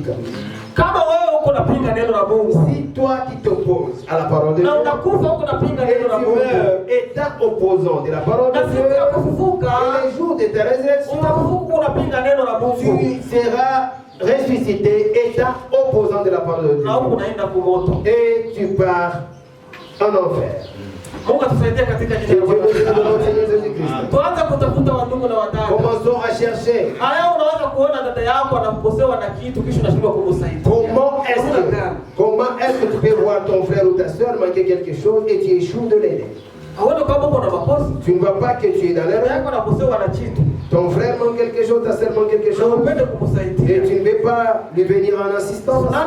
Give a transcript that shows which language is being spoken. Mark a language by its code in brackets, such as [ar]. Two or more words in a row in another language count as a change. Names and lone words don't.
[sw] Kama wewe uko napinga neno la Mungu, [fr] si toi qui t'opposes à la parole de Dieu, [sw] na unakufa uko napinga neno la Mungu, [fr] étant opposant de la parole de Dieu, et les jours de ta résurrection, [sw] utafufuka unapinga neno la Mungu, [fr] tu seras ressuscité étant opposant de la parole de Dieu, [sw] na unaenda kumoto, [fr] et tu pars en enfer. [sw] Mungu atusaidie katika jina la Bwana. Tuanze kutafuta wandugu na wadada. [fr] Commençons à chercher. [sw] Haya, unaweza kuona dada yako anaposewa na kitu kisha unashindwa kumsaidia. [fr] Comment est-ce que tu peux voir ton frère ou ta soeur manquer quelque chose et tu échoues de l'aider? Tu ne vois pas que tu es dans l'erreur. Ton frère manque quelque chose, ta soeur manque quelque chose, et tu ne veux pas lui venir en assistance.